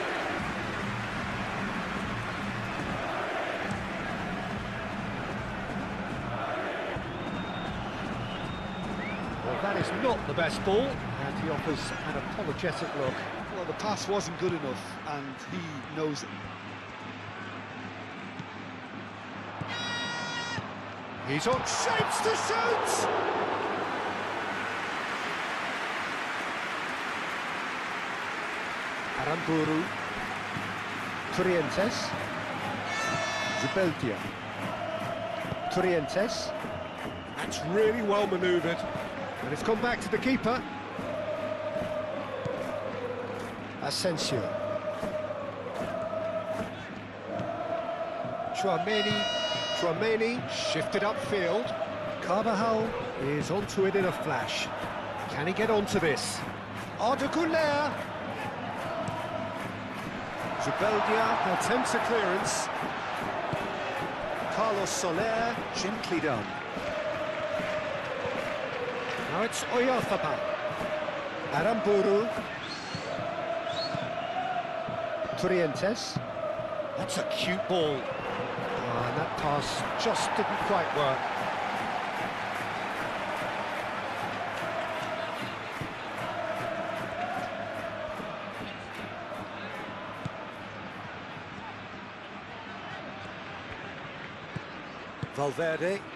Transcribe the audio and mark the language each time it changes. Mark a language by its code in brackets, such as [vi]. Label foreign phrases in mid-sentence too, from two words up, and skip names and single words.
[en] That is not the best ball, and he offers an apologetic look. Well, the pass wasn't good enough, and he knows it. He's on shapes to shoot! Aramburu. Trientes. Zubeldia. Trientes. That's really well manoeuvred. And it's gone back to the keeper. Asensio. Chouameni shifted upfield. Carvajal is onto it in a flash. Can he get onto this? Arda Güler. Zubeldia attempts a clearance. Carlos Soler, gently done. Now it's Oyarzabal. Aramburu. Trientes. That's a cute ball. Oh, and that pass just didn't quite work. Valverde.